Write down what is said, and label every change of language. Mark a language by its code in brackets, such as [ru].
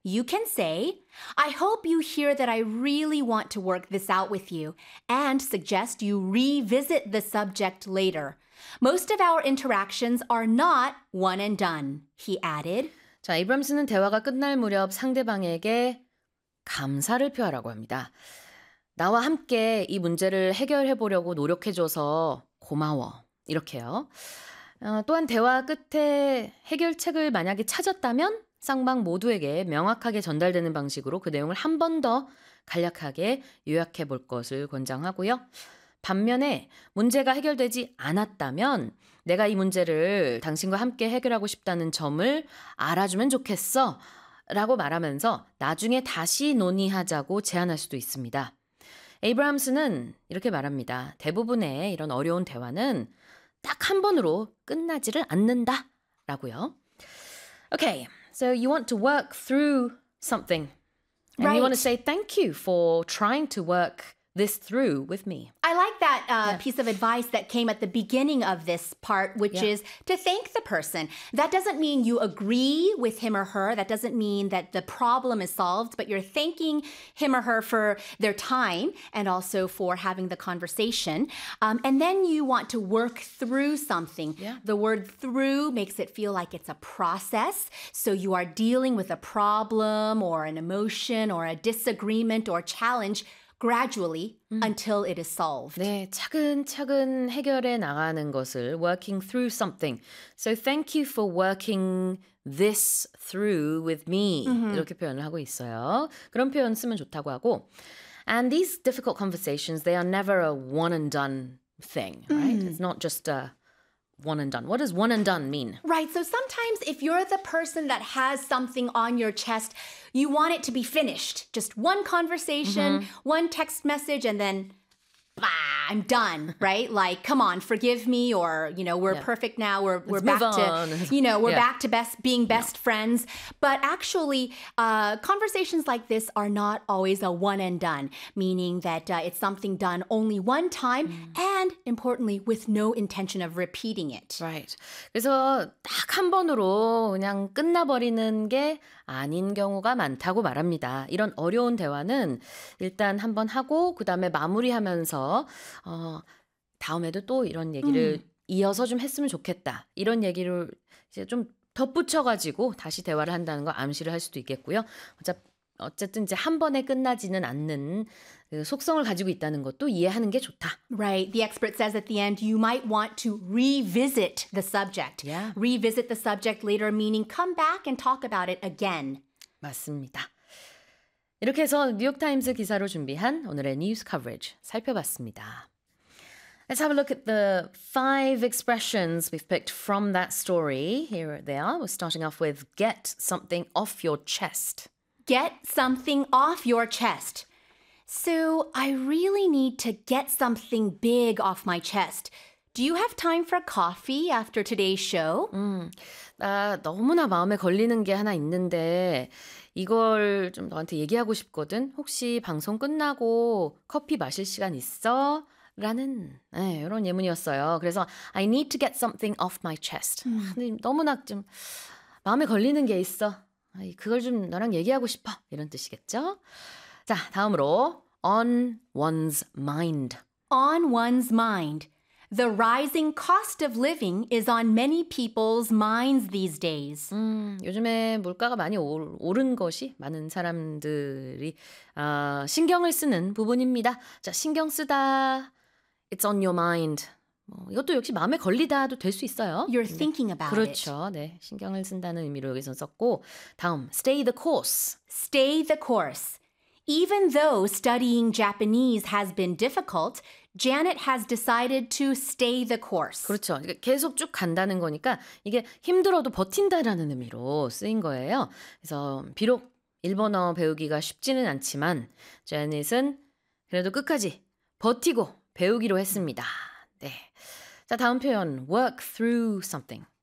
[en] You can say, I hope you hear that I really want to work this out with you and suggest you revisit the subject later. Most of our interactions are not one and done, he added. [ko] 자, 이브람스는 대화가 끝날 무렵 상대방에게 감사를 표하라고 합니다. 나와 함께 이 문제를 해결해 보려고 노력해 줘서 고마워. 이렇게요. 또한 대화 끝에 해결책을 만약에 찾았다면 쌍방 모두에게 명확하게 전달되는 방식으로 그 내용을 한 번 더 간략하게 요약해 볼 것을 권장하고요. 반면에 문제가 해결되지 않았다면 내가 이 문제를 당신과 함께 해결하고 싶다는 점을 알아주면 좋겠어 라고 말하면서 나중에 다시 논의하자고 제안할 수도 있습니다. 에이브람스는 이렇게 말합니다. 대부분의 이런 어려운 대화는 딱 한 번으로 끝나지를 않는다 라고요. [en] Okay. So you want to work through something. And right. you want to say thank you for trying to work this through with me. I like that piece of advice that came at the beginning of this part, which is to thank the person. That doesn't mean you agree with him or her. That doesn't mean that the problem is solved, but you're thanking him or her for their time and also for having the conversation. And then you want to work through something. Yeah. The word through makes it feel like it's a process. So you are dealing with a problem or an emotion or a disagreement or challenge gradually until it is solved. [ko] 네, 차근차근 해결해 나가는 것을 [en] working through something. So thank you for working this through with me. Mm-hmm. [ko] 이렇게 표현을 하고 있어요. 그런 표현 쓰면 좋다고 하고. [en] And these difficult conversations, they are never a one and done thing, right? It's not just a one and done. What does one and done mean? Right, so sometimes if you're the person that has something on your chest, you want it to be finished. Just one conversation, mm-hmm. one text message, and then, bah, I'm done, right? Like, come on, forgive me, or, you know, we're perfect now. We're back on. To, you know, we're back to best being best friends. But actually, conversations like this are not always a one and done, meaning that it's something done only one time, and importantly, with no intention of repeating it. Right. [ko] 그래서 딱 한 번으로 그냥 끝나버리는 게 아닌 경우가 많다고 말합니다. 이런 어려운 대화는 일단 한번 하고 그 다음에 마무리하면서 다음에도 또 이런 얘기를 이어서 좀 했으면 좋겠다. 이런 얘기를 이제 좀 덧붙여가지고 다시 대화를 한다는 걸 암시를 할 수도 있겠고요. 어쨌든 이제 한 번에 끝나지는 않는 그 속성을 가지고 있다는 것도 이해하는 게 좋다. [en] Right. The expert says at the end, you might want to revisit the subject. Yeah. Revisit the subject later, meaning come back and talk about it again. [ko] 맞습니다. 이렇게 해서 뉴욕타임스 기사로 준비한 오늘의 뉴스 커버리지 살펴봤습니다. [en] Let's have a look at the five expressions we've picked from that story. Here they are. We're starting off with get something off your chest. Get something off your chest. So I really need to get something big off my chest. Do you have time for coffee after today's show? [ko] 나 너무나 마음에 걸리는 게 하나 있는데 이걸 좀 너한테 얘기하고 싶거든. 혹시 방송 끝나고 커피 마실 시간 있어? 라는 이런 예문이었어요. 그래서 [en] I need to get something off my chest. [ko] 너무나 좀 마음에 걸리는 게 있어. 그걸 좀 너랑 얘기하고 싶어. 이런 뜻이겠죠? 자, 다음으로 on one's mind. [en] On one's mind. The rising cost of living is on many people's minds these days. [ko] 요즘에 물가가 많이 오른 것이 많은 사람들이 신경을 쓰는 부분입니다. 자, 신경 쓰다. [en] It's on your mind. [ko] 이것도 역시 마음에 걸리다도 될 수 있어요. [en] You're thinking about [ko] 그렇죠. [en] it. [ko] 그렇죠. 네, 신경을 쓴다는 의미로 여기서 썼고 다음, stay the course. [en] Stay the course. Even though studying Japanese has been difficult, Janet has decided to stay the course. [ko] 그렇죠. 그러니까 계속 쭉 간다는 거니까 이게 힘들어도 버틴다라는 의미로 쓰인 거예요. 그래서 비록 일본어 배우기가 쉽지는 않지만 Janet은 그래도 끝까지 버티고 배우기로 했습니다. 네. 자, 다음 표현, work through something.